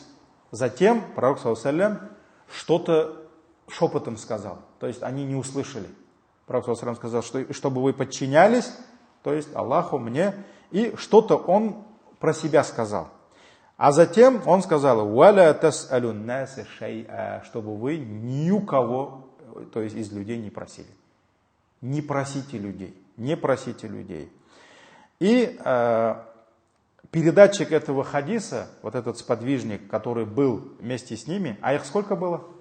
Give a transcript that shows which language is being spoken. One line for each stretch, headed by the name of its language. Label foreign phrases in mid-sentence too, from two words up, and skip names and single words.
Russian: Затем пророк ﷺ что-то шепотом сказал. То есть они не услышали. Пророк ﷺ сказал, что чтобы вы подчинялись, то есть Аллаху, мне, и что-то он про себя сказал. А затем он сказал,
Arabic: «ولا تسألون الناس شيئا»,
Russian: чтобы вы ни у кого, то есть из людей, не просили. Не просите людей, не просите людей. И передатчик этого хадиса, вот этот сподвижник, который был вместе с ними, а их сколько было?